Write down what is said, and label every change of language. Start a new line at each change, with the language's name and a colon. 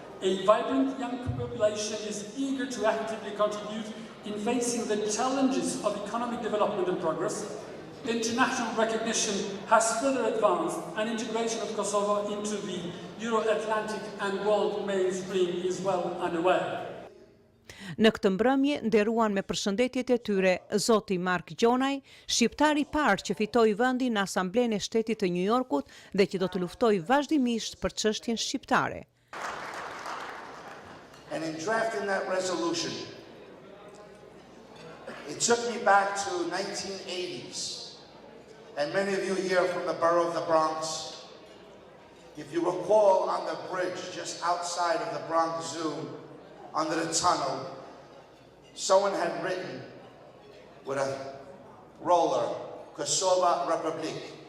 English: A vibrant young population is eager to actively contribute in facing the challenges of economic development and progress. International recognition has further advanced, and integration of Kosovo into the Euro-Atlantic and world mainstream is well underway.
Albanian: Në këtë mbrëmje nderuan me përshëndetjet e tyre zoti Mark Gjonaj, shqiptari i parë që fitoi vendin në Asamblenë e Shtetit të New Yorkut dhe që do të luftojë vazhdimisht për çështjen shqiptare.
English: And in drafting that resolution, it took me back to 1980s. And many of you here from the borough of the Bronx, if you recall, on the bridge just outside of the Bronx Zoo, under the tunnel, someone had written with a roller, Kosovo Republic.